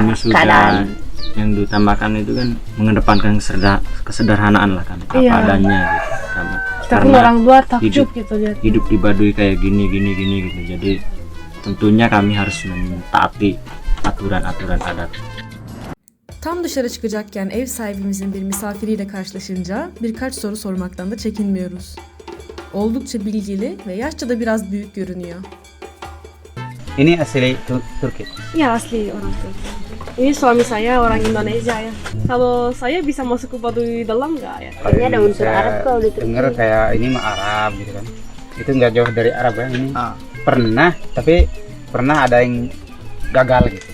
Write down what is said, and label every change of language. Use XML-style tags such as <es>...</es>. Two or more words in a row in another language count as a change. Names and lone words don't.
<id>Kami sudah keadaan. yang diutamakan itu kan mengedepankan kesederhanaan lah kan, apa Iya. adanya gitu. Kita pun orang luar takjub gitu lihat. hidup di Baduy kayak gini gitu. Jadi tentunya kami harus mentaati aturan-aturan adat.</id> <tr>Tam dışarı çıkacakken ev sahibimizin bir misafiriyle karşılaşınca birkaç soru sormaktan da çekinmiyoruz. Oldukça bilgili ve yaşça da biraz büyük görünüyor.</tr> <id>Ini asli Turki. Iya asli orang Turki. Ini suami saya orang Indonesia ya. Kalau saya bisa masuk ke Baduy dalam nggak ya? Kayaknya ada unsur Arab kalau di Turki. Dengar kayak ini mah Arab gitu kan. Itu nggak jauh dari Arab ya ini. Ah. Pernah, tapi pernah ada yang gagal gitu.</id>